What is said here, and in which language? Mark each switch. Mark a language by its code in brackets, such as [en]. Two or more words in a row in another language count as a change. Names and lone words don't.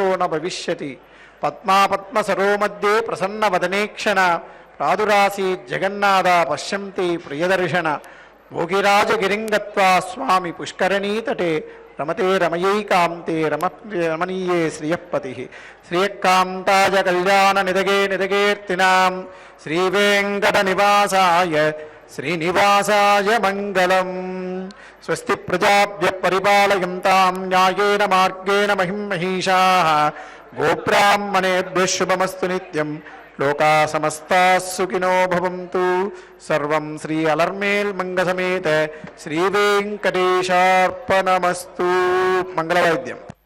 [sa] న భవిష్యతి, పద్మసరో మధ్యే ప్రసన్న వదనేక్షణ, ప్రాదురాసి జగన్నాథ పశ్యంతి ప్రియదర్శన, భోగిరాజగిరింగత్వా స్వామి పుష్కరణీతటే, రమతే రమయైకాంతే రమణీయే శ్రియపతి, శ్రియకాంతాయ కళ్యాణ నిదగేర్తినాం, శ్రీవేంకట నివాసాయ శ్రీనివాసాయ మంగళం. స్వస్తి ప్రజాభ్య పరిపాలయంతాం న్యాయేన మార్గేణ మహిమహీషాః, గోబ్రాహ్మణేభ్యః శుభమస్తు నిత్యం, లోకా సమస్తాః సుఖినో భవంతు. సర్వం శ్రీ అలర్మేల్ మంగళ సమేత శ్రీ వెంకటేశార్పణమస్తు. మంగళవాద్యం.